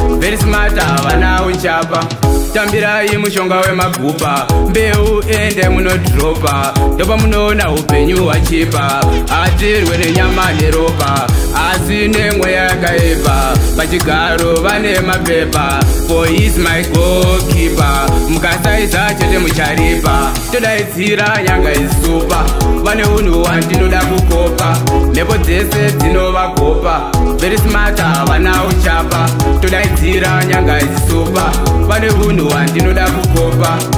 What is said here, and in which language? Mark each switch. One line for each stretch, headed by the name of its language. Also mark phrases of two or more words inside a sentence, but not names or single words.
English: Very smart,
Shona: havana uchapa. Tambirai mushonga wemagupa. Mbeu ende munodropa. Ndopa munoona upenyu hwachipa. Hatirwe nenyama neropa, asi nemweya yakaipa. Pachigaro vane mapepa.
English: For he is my goalkeeper.
Shona: Mukasaiza chete mucharipa. Todaidzira nyanga isupa, vane unhu wandinoda kukopa. Mhepo dzese dzinovagopa,
English: very smart,
Shona: havana uchapa. Todaidzira nyanga isupa, vane unhu wandinoda kukopa.